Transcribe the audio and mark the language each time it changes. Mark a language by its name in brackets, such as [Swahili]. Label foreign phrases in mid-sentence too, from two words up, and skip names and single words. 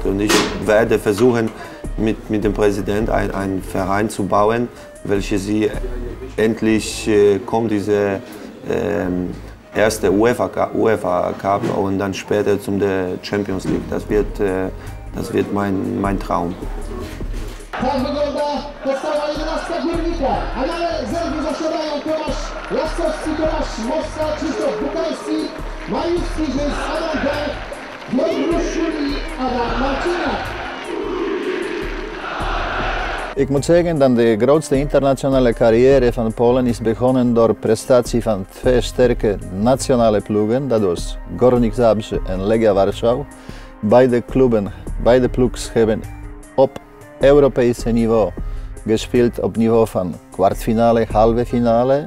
[German] Und ich werde versuchen, mit dem Präsidenten einen Verein zu bauen, welcher sie endlich kommt, diese erste UEFA Cup und dann später zum der Champions League. Das wird mein Traum. [Polish] Tak wygląda podstawa 11 Górnika. A na zerwu zasiadają Tomasz Lasowski, Tomasz Mossa, Krzysztof Bukalski, Mariusz Kiżys, Adam Beck, Piotr Szuli, Adam Marcinak. [Dutch] Ik moet zeggen dat de grootste internationale carrière van Polen is begonnen door prestatie van 2 sterke nationale ploegen, dat was Górnik Zabrze en Legia Warschau. Beide ploegs hebben op Europees niveau gespeeld op niveau van kwartfinale, halve finale.